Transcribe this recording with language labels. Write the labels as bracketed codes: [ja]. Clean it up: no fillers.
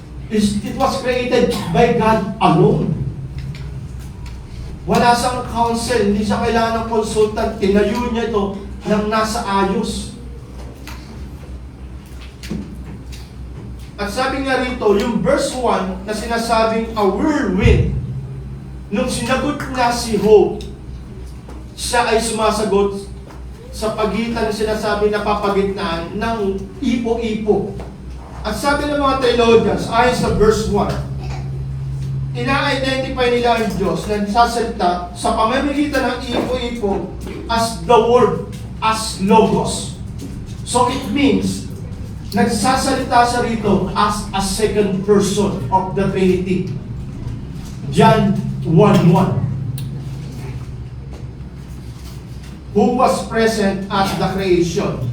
[en] It was created by God alone. [tl] Wala siyang counsel, hindi siya kailangan ng consultant. Tinayo niya ito nang nasa ayos. At sabi nga rito, yung verse 1 na sinasabing a whirlwind, nung sinagot na si Job, siya ay sumasagot sa pagitan ng sinasabi na papagitnaan ng ipo-ipo. At sabi ng mga theologians, ayon sa verse 1, ina-identify nila ang Diyos na nagsasalita sa pamamagitan ng ipo-ipo [en] as the Word, as Logos. So it means [tl] nagsasalita siya rito [en] as a second person of the Trinity. John 1:1. Who was present at the creation.